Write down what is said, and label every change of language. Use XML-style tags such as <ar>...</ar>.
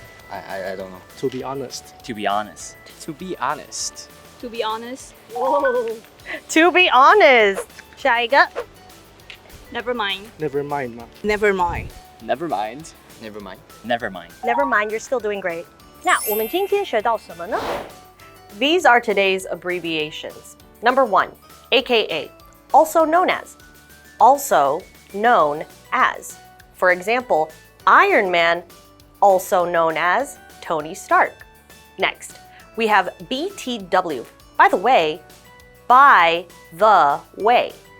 <en>I don't know. To be honest. To be honest. To be honest. To be honest. Whoa. To be honest.</en> <zh>下一个</zh> <en>Never mind. Never mind 吗 Never mind. Never mind. Never mind. Never mind. Never mind, you're still doing great.</en> <zh>那我们今天学到什么呢?</zh> <en>These are today's abbreviations. Number 1, AKA, also known as. Also known as. For example, Iron Man, also known as Tony Stark. Next, we have BTW. By the way, by the way.</en>